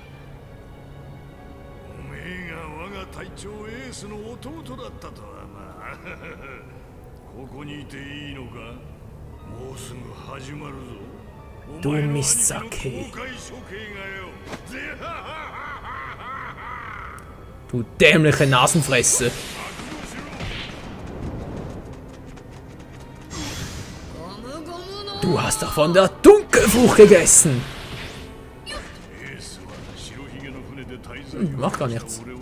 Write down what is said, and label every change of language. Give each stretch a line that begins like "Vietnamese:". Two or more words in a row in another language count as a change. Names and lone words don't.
Japanese: おめえが我が隊長エースの弟だったとはな。ここにいていいのか？もうすぐ始まるぞ。 Du お前の兄貴の Mistake. 公開処刑がよ。ぜはははは。
German: Du dämliche Nasenfresse. Du hast doch von der Dunkelfrucht gegessen. Macht gar nichts.